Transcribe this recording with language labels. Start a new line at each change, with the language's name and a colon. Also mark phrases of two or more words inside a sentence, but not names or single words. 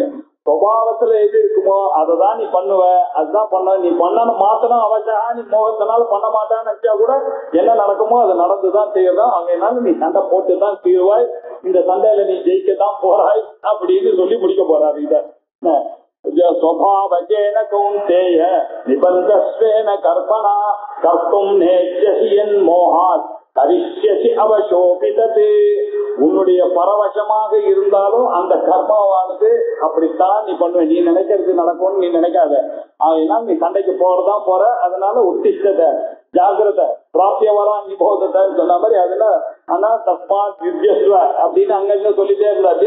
Tamil: சுபாவத்துல எது இருக்குமோ அதை தான் நீ பண்ணுவ, அதுதான் பண்ண. நீ பண்ணணும் மாத்தணும் அவசியம். நீ மோகத்தினால பண்ண மாட்டான்னு நினைச்சா கூட என்ன நடக்குமோ அது நடந்துதான் செய்யறதான். அங்கனால நீ சண்டை போட்டுதான் தீர்வாய், இந்த சண்டையில நீ ஜெயிக்கத்தான் போறாய் அப்படின்னு சொல்லி முடிக்க போறாரு.
Sanskrit: இத स्वभावजेन कौन्तेय निबन्धस्वेन कर्मणा कर्तुं नेच्छसि यन्मोहात् करिष्यसि अवशोऽपि तत्.
Tamil: உன்னுடைய பரவசமாக இருந்தாலும் அந்த கர்மாவானது அப்படித்தான் நீ பண்ணுவ. நீ நினைக்கிறது நடக்கும்னு நீ நினைக்காத. அதனால நீ சண்டைக்கு போறதான் போற. அதனால
Sanskrit: उत्तिष्ठत जाग्रत प्राप्य वरान्
Tamil: நிபோதன்னு சொன்ன மாதிரி அதுல ஆனா
Sanskrit: तस्माद् युध्यस्व
Tamil: அப்படின்னு அங்க சொல்லிட்டே இருந்தாரு.